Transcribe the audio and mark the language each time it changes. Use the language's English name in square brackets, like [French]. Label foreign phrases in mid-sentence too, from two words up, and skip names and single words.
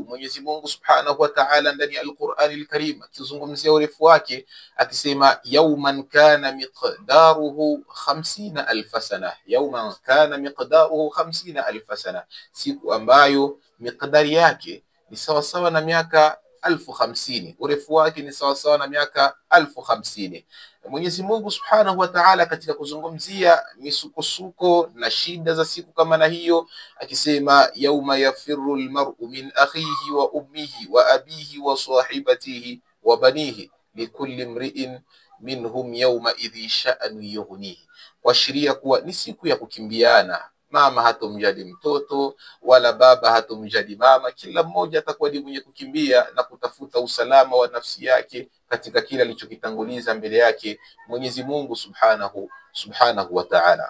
[Swahili] Mwenyezi Mungu [Arabic] سبحانه وتعالى [Swahili] ndani ya Al-Qur'an Al-Karim akizungumzia urefu wake akisema [Arabic] يوما كان مقداره 50,000 سنة, يوما كان مقداره 50,000 سنة, [Swahili] siku ambayo miqdari yake ni sawa sawa na miaka 1050, urefu wake ni sawa sawa na miaka 1050. Mwenyezi Mungu [Arabic] سبحانه وتعالى [Swahili] katika kuzungumzia misukosuko na shida za siku kama na hiyo akisema [Arabic] يوم يفر المرء من أخيه وأمه وأبيه وصاحبته وبنيه لكل امرئ منهم يومئذ شأن يغنيه, [Swahili] kuashiria kuwa ni siku ya kukimbiana. Mama hatomjali mtoto wala baba hatomjali mama, kila mmoja atakuwa ni mwenye kukimbia na kutafuta usalama wa nafsi yake katika kila alichokitanguliza mbele yake Mwenyezi Mungu [Arabic] سبحانه وتعالى.